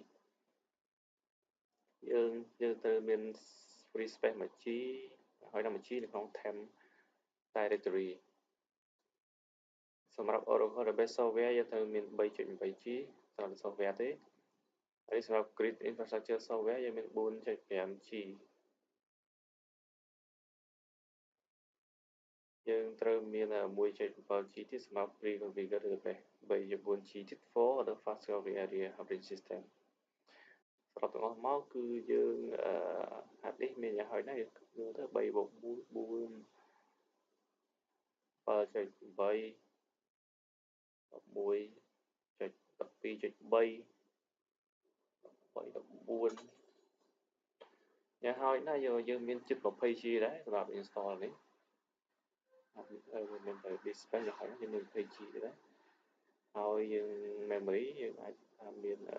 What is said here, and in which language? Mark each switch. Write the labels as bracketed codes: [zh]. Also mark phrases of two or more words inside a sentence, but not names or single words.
[km] យើងត្រូវមាន [en] free space [km] 1G ហើយដល់ 1G នៅក្នុង [en] temp directory [km] សម្រាប់ Oracle Database Software យើងត្រូវមាន 3.8G សម្រាប់ software ទេហើយសម្រាប់ Grid Infrastructure Software យើងមាន 4.5G យើងត្រូវមាន 1.7G ទៀតសម្រាប់ [en] pre-configured database [km] 3.4G ទៀត [en] for the fast recovery area operating system [km] សរុបទាំងអស់មកគឺយើង [en] hard disk [km] មានយ៉ាងហោចណាស់យើងមើលទៅ 3 + 4 7.8 11.12.3 14យ៉ាងហោចណាស់យើងមានជិត 20G ដែរសម្រាប់ install នេះមានតែ [en] disk space [km] យ៉ាងហោចណាស់យើងមាន 20G ដែរហើយយើង memory យើងអាចថាមាន